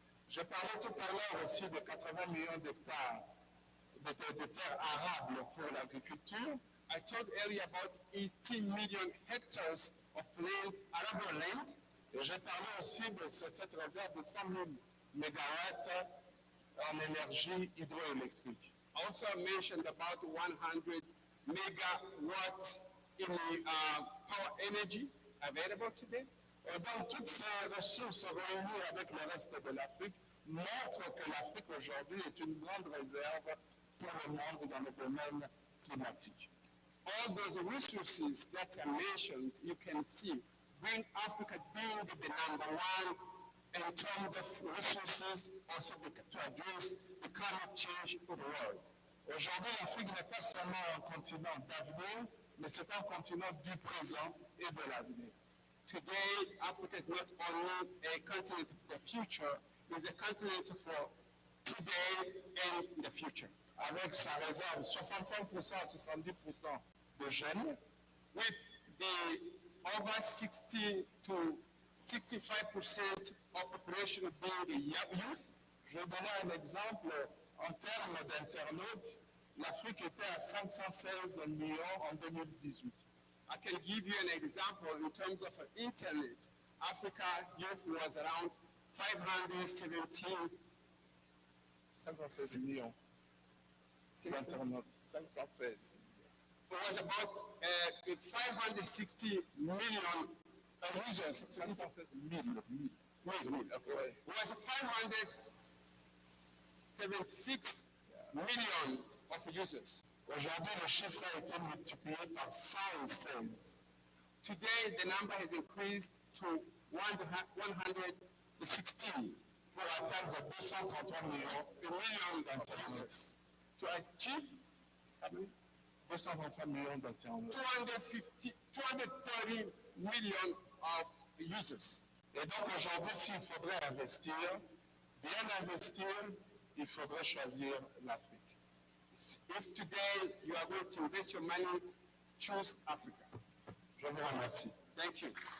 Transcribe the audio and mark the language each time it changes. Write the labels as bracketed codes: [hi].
[fr] J'ai parlé tout à l'heure aussi de 80 millions d'hectares de terres arables pour l'agriculture. [en] I told earlier about 18 million hectares of land, arable land. [fr] Et j'ai parlé aussi de cette réserve de 100 000 mégawatts en énergie hydroélectrique. [en] I also mentioned about 100 megawatts in power energy available today. [fr] Et donc, toutes ces ressources réunies avec le reste de l'Afrique montrent que l'Afrique aujourd'hui est une grande réserve pour le monde dans le domaine climatique. [en] All those resources that are mentioned, you can see, bring Africa being the number one in terms of resources, also to address the climate change of the world. [fr] Aujourd'hui, l'Afrique n'est pas seulement un continent d'avenir, mais c'est un continent du présent et de l'avenir. [en] Today, Africa is not only a continent of the future, it's a continent for today and the future. [fr] Avec sa réserve 65% à 70% de jeunes, [en] with the over 60 to 65% of population being the youth. [fr] je vais donner un exemple. En termes d'internautes, l'Afrique était à 516 millions en 2018. [en] I can give you an example in terms of internet. Africa youth was around 517 [fr] 56 millions d'internautes. 516. [en] It was about 560 million users. [fr] 516 000. [en] Okay. It was 576 million of users. [fr] Aujourd'hui, le chiffre a été multiplié par 116. [en] Today, the number has increased to 116 [fr] pour atteindre 233 millions [en] users. To achieve [fr] 233 millions d'internautes. [en] 230 million of users. [fr] Et donc aujourd'hui, s'il faudrait investir, bien investir, il faudrait choisir l'Afrique. [en] If today you are going to invest your money, choose Africa. [fr] Je vous remercie. [en] Thank you.